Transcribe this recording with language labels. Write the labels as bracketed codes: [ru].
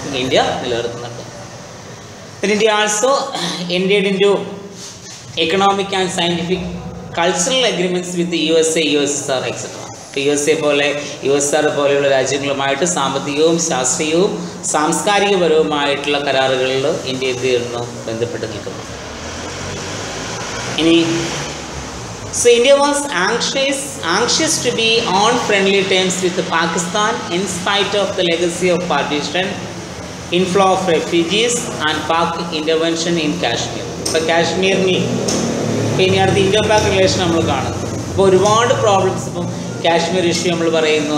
[ml] India നിലനിർത്തുന്നുണ്ട്. [en] India also entered in to economic and scientific cultural agreements with USA, USSR etcetera. [ml] USA പോലെ USSR പോലെയുള്ള രാജ്യങ്ങളുമായിട്ട് സാമ്പത്തികവും ശാസ്ത്രീയവും സാംസ്കാരികപരവുമായിട്ടുള്ള കരാറുകളിൽ India എന്ത് ചെയ്യുന്നു? ബന്ധപ്പെട്ട് നിൽക്കുന്നു. ഇനി [en] So India was anxious to be on friendly terms with Pakistan in spite of the legacy of partition, inflow of refugees and Pak intervention in Kashmir. [ml] ഇപ്പോൾ കാശ്മീരിൽ പിന്നെ അടുത്ത് ഇൻഡോ പാക് റിലേഷൻ നമ്മൾ കാണുന്നു. അപ്പോൾ ഒരുപാട് പ്രോബ്ലംസ് ഇപ്പം കാശ്മീർ ഇഷ്യൂ നമ്മൾ പറയുന്നു.